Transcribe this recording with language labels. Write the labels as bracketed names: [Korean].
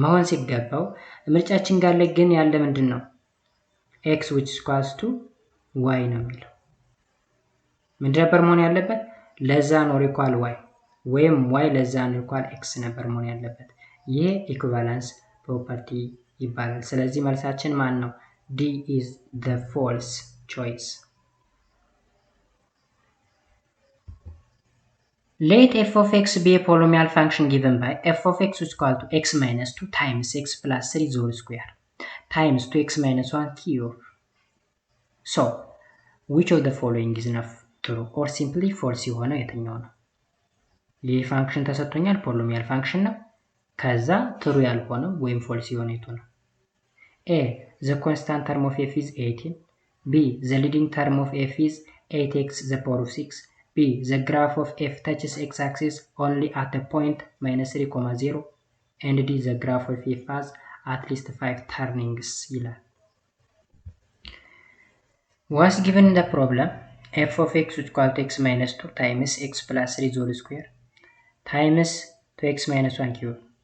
[Amharic] ሲገባው ምርጫችን ጋር ላይ ግን ያለ ምንድነው x which is equals to y ነው የሚለው ምንድን ነበር መሆን ያለበት [English] less than or equal y [Amharic] ወይም y ለዛን ኢኳል x ነበር መሆን ያለበት። ይሄ ኢኩቫለንስ ፕሮፐርቲ ይባላል። ስለዚህ መልሳችን ማን ነው? [English] D is the false choice. Let f of x be a polynomial function given by f of x is equal to x minus 2 times x plus 3 whole square times 2x minus 1 cube. So, which of the following is not true or simply false [Amharic] የሆነ የትኛው ነው? ይህ ፋንክሽን ተሰጥቶኛል ፖሊኖሚያል ፋንክሽን ነው። ከዛ ትሩ ያልሆነው ወይም ፎልስ የሆነ የቱ ነው? [English] A. The constant term of f is 18. B. The leading term of f is 8x the power of 6. B. The graph of f touches x-axis only at the point minus 3, 0. And D. The graph of f has at least 5 turnings ይላል። Was given the problem f of x is equal to x minus 2 times x plus 3 whole square times 2x minus 1 cube.